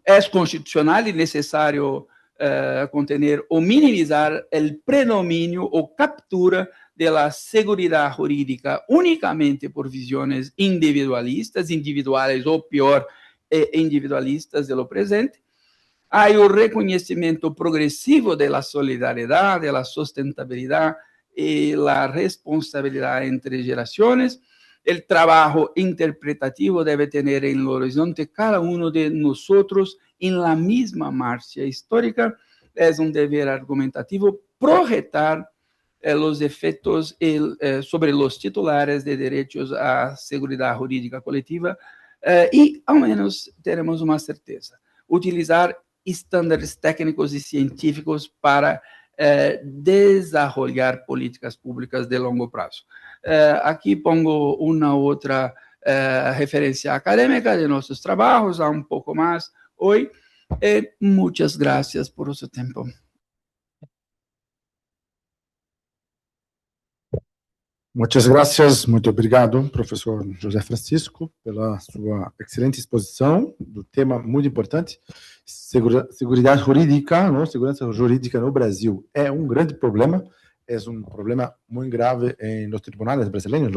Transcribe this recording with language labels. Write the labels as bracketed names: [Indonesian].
[Portuguese] Constitucional e necessário contener ou minimizar o predomínio ou captura da segurança jurídica unicamente por visões individuais ou pior, individualistas do presente. Há o reconhecimento progressivo da solidariedade, da sustentabilidade [Spanish] y la responsabilidad entre generaciones. El trabajo interpretativo debe tener en el horizonte cada uno de nosotros en la misma marcha histórica. Es un deber argumentativo proyectar los efectos sobre los titulares de derechos a seguridad jurídica colectiva y al menos tenemos una certeza: utilizar estándares técnicos y científicos para desarrollar políticas públicas de [Portuguese] longo prazo. [Spanish] Aquí pongo una otra referencia académica de nuestros trabajos, a un poco más hoy. Muchas gracias por su tiempo. Muchas gracias, [Portuguese] muito obrigado, professor José Francisco, pela sua excelente exposição do tema muito importante. Seguridade jurídica, não? Segurança jurídica no Brasil é um grande problema, é um problema muito grave nos tribunais brasileiros.